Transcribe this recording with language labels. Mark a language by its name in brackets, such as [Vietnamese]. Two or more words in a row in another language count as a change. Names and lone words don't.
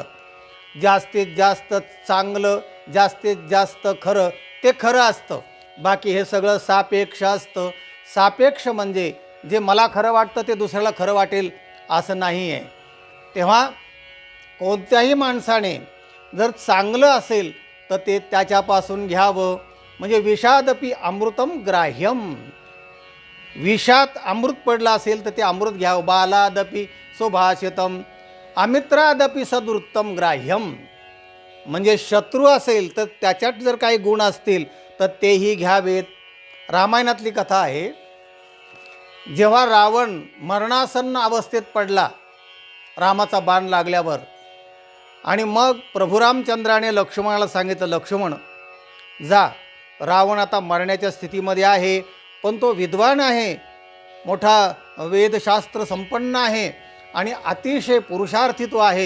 [Marathi] जास्तीत जास्त चांगलं, जास्तीत जास्त खरं ते खरं असतं. बाकी हे सगळं सापेक्ष असतं. सापेक्ष म्हणजे जे मला खरं वाटतं ते दुसऱ्याला खरं वाटेल असं नाही आहे. तेव्हा कोणत्याही माणसाने जर चांगलं असेल तर ते त्याच्यापासून घ्यावं. म्हणजे [Sanskrit] विषादपि अमृतम ग्राह्यम. [Marathi] विषात अमृत पडलं असेल तर ते अमृत घ्यावं. [Sanskrit] बालादपि सुभाषितम अमित्रादपि सद्वृत्तम ग्राह्यम. [Marathi] म्हणजे शत्रू असेल तर त्याच्यात जर काही गुण असतील तर तेही घ्यावेत. रामायणातली कथा आहे, जेव्हा रावण मरणासन्न अवस्थेत पडला रामाचा बाण लागल्यावर, आणि मग प्रभू रामचंद्राने लक्ष्मणाला सांगितलं, लक्ष्मण जा, रावण आता मरण्याच्या स्थितीमध्ये आहे, पण तो विद्वान आहे, मोठा वेदशास्त्र संपन्न आहे आणि अतिशय पुरुषार्थी आहे.